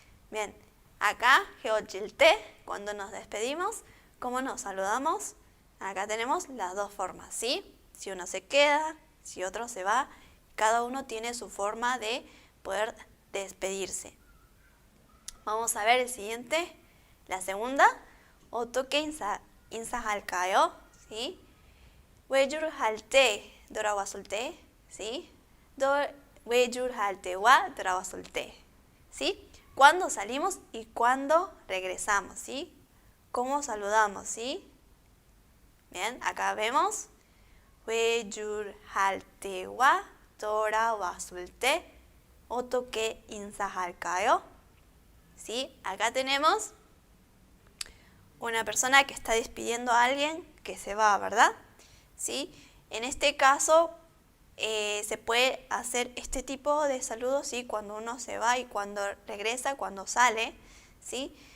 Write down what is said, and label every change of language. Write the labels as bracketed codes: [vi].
[es] Bien, acá, [ko] 헤어질때, [es] cuando nos despedimos, ¿cómo nos saludamos? Acá tenemos las dos formas, ¿sí? Si uno se queda, si otro se va, cada uno tiene su forma de poder despedirse. Vamos a ver el siguiente, la segunda. [ko] 어떻게 인사할까요? [es] ¿Sí? [ko] 외주를 할 때, 돌아왔을 때, [es] ¿sí? [ko] 외주를 할 때와 돌아왔을 때, [es] ¿sí? Cuando salimos y cuando regresamos, ¿sí? ¿Cómo saludamos, sí? Bien, acá vemos [ko] 외주를 할 때와 돌아왔을 때 어떻게 인사할까요? [es] ¿Sí? Acá tenemos una persona que está despidiendo a alguien que se va, ¿verdad? ¿Sí? En este caso se puede hacer este tipo de saludos, ¿sí? Cuando uno se va y cuando regresa, cuando sale, ¿sí?